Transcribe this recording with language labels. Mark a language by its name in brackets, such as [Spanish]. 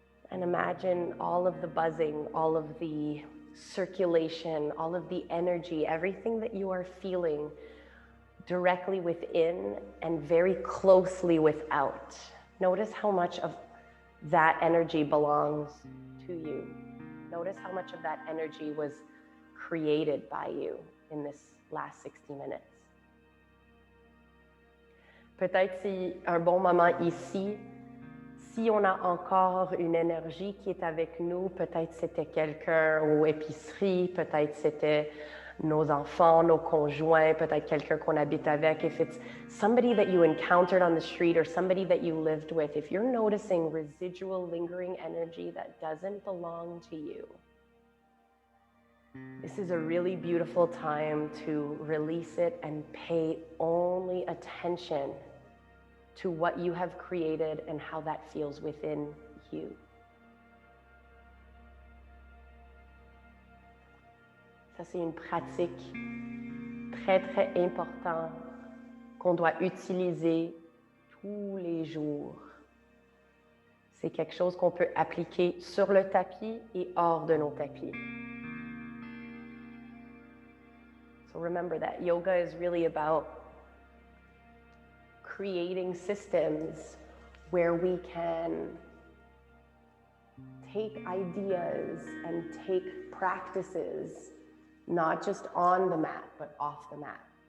[English] And imagine all of the buzzing, all of the circulation, all of the energy, everything that you are feeling directly within and very closely without. Notice how much of that energy belongs to you. Notice how much of that energy was created by you in this last 60 minutes. [French] Peut-être c'est un bon moment ici. Si on a encore une énergie qui est avec nous, peut-être c'était quelqu'un aux épiceries, peut-être c'était nos enfants, nos conjoints, peut-être quelqu'un qu'on habite avec. [English] If it's somebody that you encountered on the street or somebody that you lived with, if you're noticing residual lingering energy that doesn't belong to you, this is a really beautiful time to release it and pay only attention to what you have created and how that feels within you. [French] Ça, c'est une pratique très, très importante qu'on doit utiliser tous les jours. C'est quelque chose qu'on peut appliquer sur le tapis et hors de nos tapis. [English] So remember that yoga is really about creating systems where we can take ideas and take practices, not just on the mat, but off the mat.